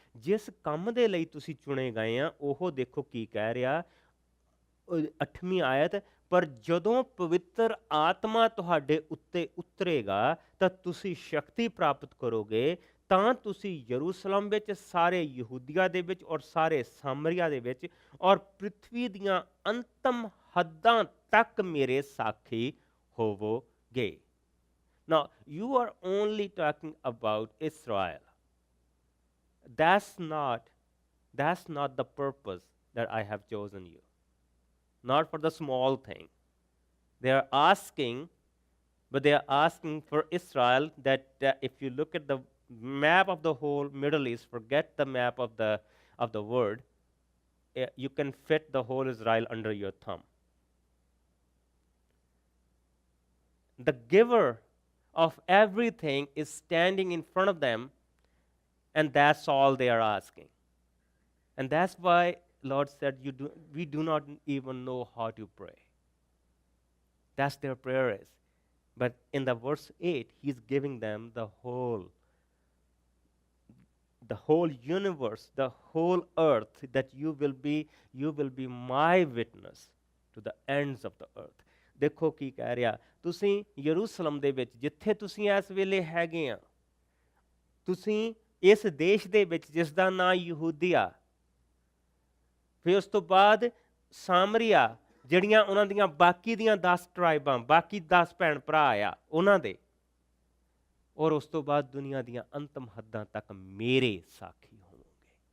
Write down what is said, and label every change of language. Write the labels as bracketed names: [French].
[Punjabi] ਜਿਸ ਕੰਮ ਦੇ ਲਈ ਤੁਸੀਂ ਚੁਣੇ ਗਏ ਆ, ਉਹ ਦੇਖੋ ਕੀ ਕਹਿ ਰਿਹਾ 8ਵੀਂ ਆਇਤ, ਪਰ ਜਦੋਂ ਪਵਿੱਤਰ ਆਤਮਾ ਤੁਹਾਡੇ ਉੱਤੇ ਉਤਰੇਗਾ ਤਾਂ ਤੁਸੀਂ ਸ਼ਕਤੀ ਪ੍ਰਾਪਤ ਕਰੋਗੇ, ਤਾਂ ਤੁਸੀਂ ਯਰੂਸ਼ਲਮ ਵਿੱਚ, ਸਾਰੇ ਯਹੂਦੀਆ ਦੇ ਵਿੱਚ ਔਰ ਸਾਰੇ ਸਾਮਰੀਆ ਦੇ ਵਿੱਚ ਔਰ ਪ੍ਰਿਥਵੀ ਦੀਆਂ ਅੰਤਮ ਹੱਦਾਂ ਤੱਕ ਮੇਰੇ ਸਾਖੀ ਹੋਵੋਗੇ। [English] Now, you are only talking about Israel. That's not the purpose that I have chosen you. Not for the small thing. They are asking for Israel that if you look at the map of the whole Middle East, forget the map of the world, you can fit the whole Israel under your thumb. The giver of everything is standing in front of them, and that's all they are asking. And that's why Lord said, we do not even know how to pray. That's their prayer is. But in the verse 8, he's giving them the whole universe, the whole earth, that you will be my witness to the ends of the earth. [Punjabi] ਦੇਖੋ ਕੀ ਕਹਿ ਰਿਹਾ, ਤੁਸੀਂ ਯਰੂਸ਼ਲਮ ਦੇ ਵਿੱਚ ਜਿੱਥੇ ਤੁਸੀਂ ਇਸ ਵੇਲੇ ਹੈਗੇ ਆ, ਤੁਸੀਂ ਇਸ ਦੇਸ਼ ਦੇ ਵਿੱਚ ਜਿਸ ਦਾ ਨਾਂ ਯਹੂਦੀਆ, ਫਿਰ ਉਸ ਤੋਂ ਬਾਅਦ ਸਾਮਰੀਆ, ਜਿਹੜੀਆਂ ਉਹਨਾਂ ਦੀਆਂ ਬਾਕੀ ਦੀਆਂ 10 ਟਰਾਈਬਾਂ, ਬਾਕੀ 10 ਭੈਣ ਭਰਾ ਆ ਉਹਨਾਂ ਦੇ, ਔਰ ਉਸ ਤੋਂ ਬਾਅਦ ਦੁਨੀਆ ਦੀਆਂ ਅੰਤਮ ਹੱਦਾਂ ਤੱਕ ਮੇਰੇ ਸਾਖੀ ਹੋਵੋਗੇ।